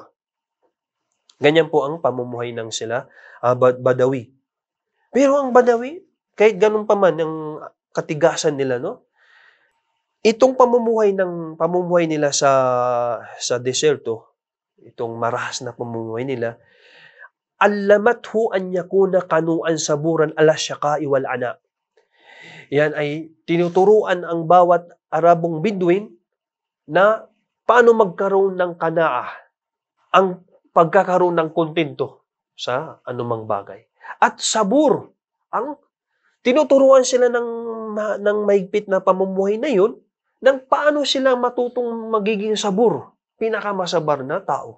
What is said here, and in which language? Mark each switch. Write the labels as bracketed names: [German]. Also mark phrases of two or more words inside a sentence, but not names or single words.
[Filipino] Ganyan po ang pamumuhay ng sila Badawi. Pero ang Badawi, kahit ganun pa man ang katigasan nila, no? Itong pamumuhay nila sa deserto, itong marahas na pamumuhay nila, [Arabic] علمته أن يكون قنوعا صبورا على الشقاء والعناء. [Filipino] Yan ay tinuturuan ang bawat Arabong Bedouin na paano magkaroon ng kanaa, ang pagkakaroon ng kontento sa anumang bagay. At sabur, ang tinuturuan sila ng mahigpit na pamumuhay na yun, ng paano sila matutong magiging sabur, pinakamasabar na tao.